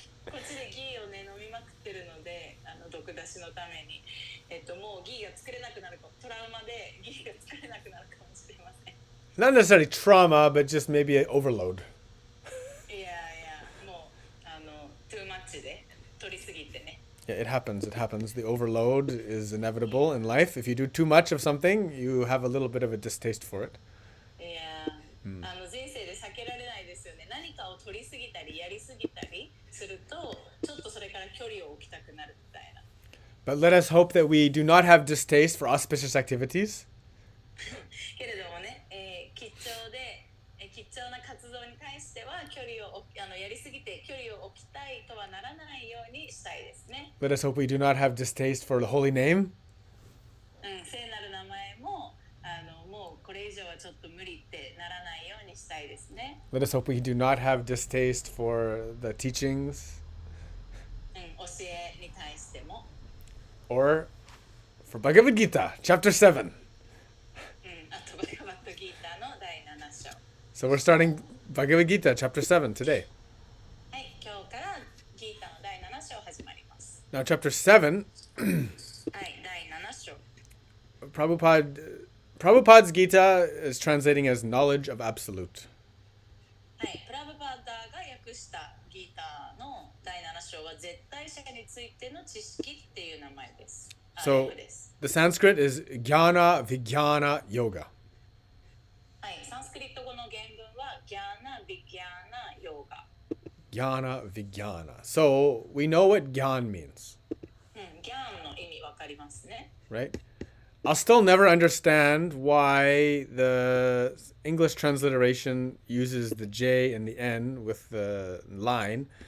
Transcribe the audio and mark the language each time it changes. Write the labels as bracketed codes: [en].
[ja] こっちでギーをね飲みまくってるので、毒出しのために、もうギーが作れなくなるか、トラウマでギーが作れなくなるかもしれません。 [en] Not necessarily trauma, but just maybe an overload. [ja] Yeah, もう [en] too much [ja] で取りすぎてね。 [en] Yeah, it happens. The overload is inevitable in life. If you do too much of something, you have a little bit of a distaste for it. Yeah. [ja] 人生で避けられないですよね。何かを取りすぎたりやりすぎたりすると、ちょっとそれから距離を置きたくなるみたいな。 [en] But let us hope that we do not have distaste for auspicious activities. [ja] けれどもね、吉祥な活動に対しては距離をやりすぎて距離を置きたいとはならないようにしたいですね。 [en] Let us hope we do not have distaste for the holy name. [ja] 聖なる名前ももうこれ以上はちょっと無理ってならないようにしたいですね。 [en] Let us hope we do not have distaste for the teachings. [ja] 教えに対しても。 [en] Or for Bhagavad Gita Chapter 7. [ja] あとバガヴァッドギーターの第7章。 [en] So we're starting Bhagavad Gita Chapter 7 today. [ja] はい、今日からギータの第7章始まります。 [en] Now Chapter 7. [ja] はい、第7章。 [en] Prabhupada's Gita is translating as knowledge of absolute. [ja] はい、プラブパダが訳したギータの第7章は絶対者についての知識っていう名前です。 [en] So the Sanskrit is Jnana Vijnana Yoga. [ja] はい、サンスクリット語の原文はギャーナ・ビギャーナ・ヨガ。 [sa] Jnana Vijnana. [en] So we know what Gyan means. [ja] ギャーンの意味わかりますね。 [en] Right? I'll still never understand why the English transliteration uses the J and the N with the line.